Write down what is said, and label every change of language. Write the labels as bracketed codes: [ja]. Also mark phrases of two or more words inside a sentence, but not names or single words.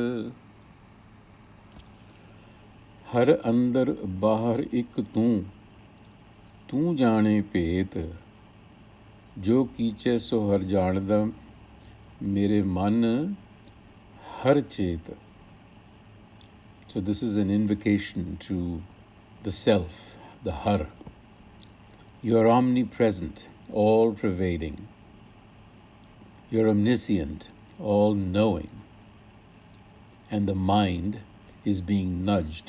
[pa] ਹਰ ਅੰਦਰ ਬਾਹਰ ਇਕ ਤੂ ਜਾਣੇ ਭੇਤ। ਜੋ ਕੀਚੇ ਸੋ ਹਰ ਜਾਣਦਾ, ਮੇਰੇ ਮਨ ਹਰ ਚੇਤ. [en] So this is an invocation to the self, the har. You are omnipresent, all-pervading. You're omniscient, all-knowing. And the mind is being nudged.